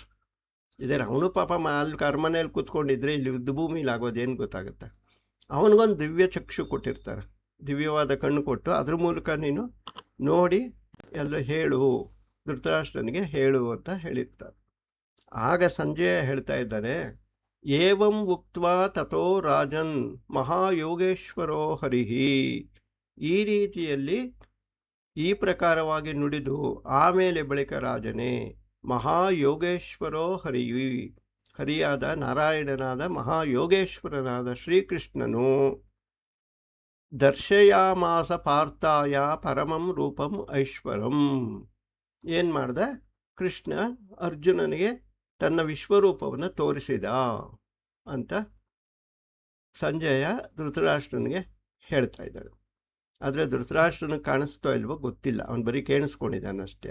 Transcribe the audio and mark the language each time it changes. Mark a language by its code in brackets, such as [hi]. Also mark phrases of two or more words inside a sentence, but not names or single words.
[kn] ಇದೇ ಅವನು ಪಾಪ ಅಲ್ಲಿ ಅರಮನೆಯಲ್ಲಿ ಕೂತ್ಕೊಂಡಿದ್ರೆ ಇಲ್ಲಿ ಯುದ್ಧ ಭೂಮಿಲಿ ಆಗೋದೇನು ಗೊತ್ತಾಗುತ್ತೆ. ಅವನಿಗೊಂದು ದಿವ್ಯ ಚಕ್ಷು ಕೊಟ್ಟಿರ್ತಾರೆ, ದಿವ್ಯವಾದ ಕಣ್ಣು ಕೊಟ್ಟು ಅದ್ರ ಮೂಲಕ ನೀನು ನೋಡಿ ಎಲ್ಲ ಹೇಳು, ಧೃತರಾಷ್ಟ್ರನಿಗೆ ಹೇಳು ಅಂತ ಹೇಳಿರ್ತಾರೆ. ಆಗ ಸಂಜಯ ಹೇಳ್ತಾ ಇದ್ದಾನೆ, [sa] ಏವಂ ಉಕ್ತ್ವಾ ತಥೋ ರಾಜನ್ ಮಹಾಯೋಗೇಶ್ವರೋ ಹರಿಹಿ. [kn] ಈ ರೀತಿಯಲ್ಲಿ ಈ ಪ್ರಕಾರವಾಗಿ ನುಡಿದು ಆಮೇಲೆ ಬಳಿಕ ರಾಜನೇ [sa] ಮಹಾಯೋಗೇಶ್ವರೋ ಹರಿಹಿ, [kn] ಹರಿಯಾದ ನಾರಾಯಣನಾದ ಮಹಾಯೋಗೇಶ್ವರನಾದ ಶ್ರೀಕೃಷ್ಣನು [sa] ದರ್ಶಯಾಮಾಸ ಪಾರ್ಥಾಯ ಪರಮಂ ರೂಪಂ ಐಶ್ವರಂ. [kn] ಏನು ಮಾಡ್ದ? ಕೃಷ್ಣ ಅರ್ಜುನನಿಗೆ ತನ್ನ ವಿಶ್ವರೂಪವನ್ನು ತೋರಿಸಿದ ಅಂತ ಸಂಜಯ ಧೃತರಾಷ್ಟ್ರನಿಗೆ ಹೇಳ್ತಾ ಇದ್ದಾಳೆ. ಆದರೆ ಧೃತರಾಷ್ಟ್ರನಿಗೆ ಕಾಣಿಸ್ತೋ ಇಲ್ವೋ ಗೊತ್ತಿಲ್ಲ, ಅವನು ಬರೀ ಕೇಳಿಸ್ಕೊಂಡಿದ್ದಾನಷ್ಟೇ.